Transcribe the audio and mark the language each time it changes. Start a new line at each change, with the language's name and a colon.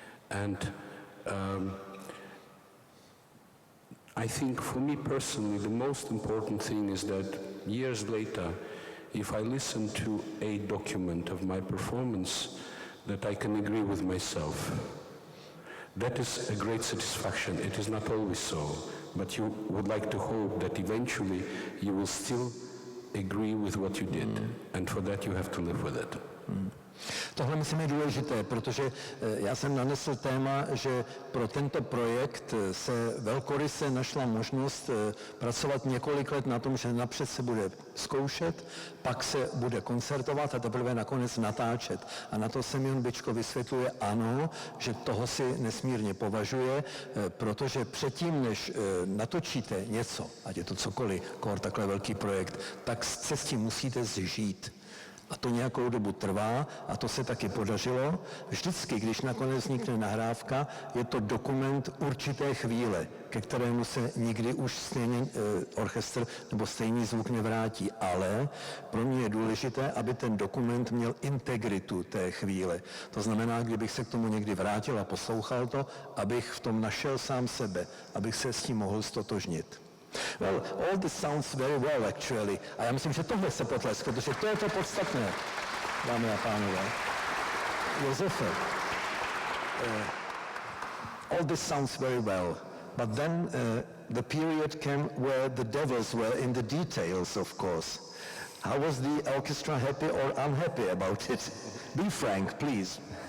English: And I think for me personally, the most important thing is that years later, if I listen to a document of my performance, that I can agree with myself. That is a great satisfaction. It is not always so, but you would like to hope that eventually you will still agree with what you did, and for that you have to live with it.
Czech: Tohle myslím je důležité, protože já jsem nanesl téma, že pro tento projekt se velkoryse našla možnost pracovat několik let na tom, že napřed se bude zkoušet, pak se bude koncertovat a teprve nakonec natáčet. A na to Semyon Bychkov vysvětluje ano, že toho si nesmírně považuje, protože předtím, než natočíte něco, ať je to cokoliv, kor takhle velký projekt, tak se s tím musíte zžít. A to nějakou dobu trvá, a to se taky podařilo. Vždycky, když nakonec vznikne nahrávka, je to dokument určité chvíle, ke kterému se nikdy už stejný orchestr nebo stejný zvuk nevrátí. Ale pro mě je důležité, aby ten dokument měl integritu té chvíle. To znamená, kdybych se k tomu někdy vrátil a poslouchal to, abych v tom našel sám sebe, abych se s tím mohl stotožnit.
English: Well, all this sounds very well, actually.
Czech: A já myslím, že tohle se potlesk, protože to je to podstatné, dámy a pánové.
English: Josefe, all this sounds very well, but then the period came where the devils were in the details, of course. How was the orchestra happy or unhappy about it? Be frank, please.